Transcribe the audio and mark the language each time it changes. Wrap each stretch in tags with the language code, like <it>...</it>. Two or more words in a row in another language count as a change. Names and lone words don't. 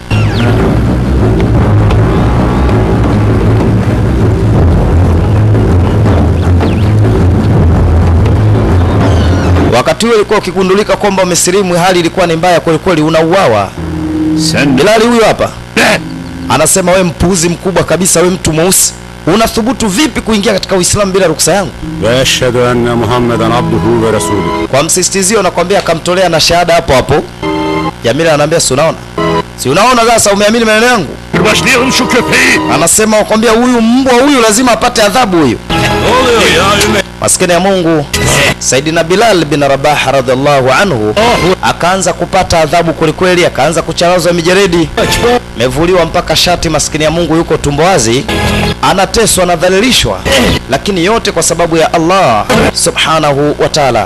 <sw>Wakati huo ilikuwa ukigundulika kwamba umesilimu, hali ilikuwa ni mbaya kweli kweli, unauawa.</sw> <tr>Sen</tr> <sw>Bilali huyu hapa anasema, we mpuuzi mkubwa kabisa, we mtu mweusi, unathubutu vipi kuingia katika Uislamu bila ruksa yangu?</sw> <ar>وأشهد أن محمدا عبده ورسوله.</ar> <sw>Kwa msisitizio nakwambia, akamtolea na shahada hapo hapo. Jamila ananiambia, si unaona sasa umeamini maneno yangu?</sw> <tr>başlayalım şu köpeği.</tr> <sw>Anasema nakwambia, huyu mbwa huyu lazima apate adhabu huyu.</sw> <tr>Ne oluyor ya Üme?</tr> <sw>Maskini ya Mungu, Saidina Bilal bin Rabah</sw> <ar>رضي الله عنه</ar> <sw>akaanza kupata adhabu kwelikweli, akaanza kucharazwa mijeredi, mevuliwa mpaka shati. Maskini ya Mungu yuko tumbo wazi, anateswa, anadhalilishwa, lakini yote kwa sababu ya Allah</sw> <ar>سبحانه وتعالى.</ar>